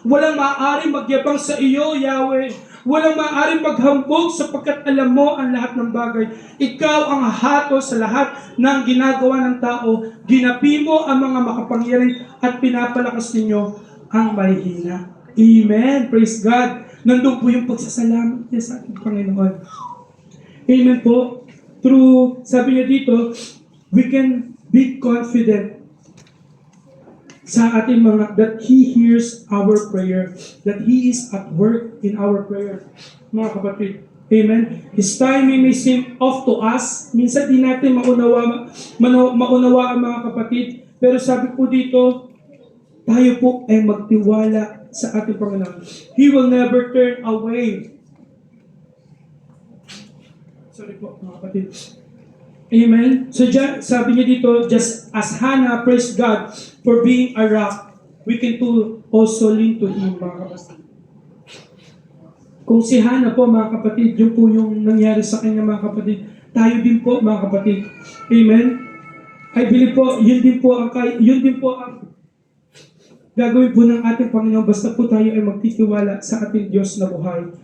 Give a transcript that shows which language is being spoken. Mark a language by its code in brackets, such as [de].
[tl] Walang maaaring magyabang sa iyo, Yahweh. Walang maaaring maghambog sapagkat alam mo ang lahat ng bagay. Ikaw ang hato sa lahat ng ginagawa ng tao. Ginapi mo ang mga makapangyarihan at pinapalakas ninyo ang mahihina. Amen. Praise God. Nandun po yung pagsasalamat niya sa ating Panginoon. Amen po. [en] Through, [tl] sabi niya dito, [en] we can be confident [tl] sa ating mga, [en] that He hears our prayer, that He is at work in our prayer. [tl] Mga kapatid, [en] amen? His timing may seem off to us. [tl] Minsan di natin maunawa ang mga kapatid. Pero sabi po dito, tayo po ay magtiwala sa ating Panginoon. [en] He will never turn away. [tl] Sorry po, mga kapatid. Amen. So sabi niya dito, [en] just as Hannah praised God for being a rock, we can too also lean to Him, [tl] mga kapatid. Kung si Hannah po, mga kapatid, yun po yung nangyari sa kanya, mga kapatid. Tayo din po, mga kapatid. Amen. [en] I believe [tl] po, yun din po ang gagawin po ng ating Panginoon basta po tayo ay magtitiwala sa ating Diyos na buhay.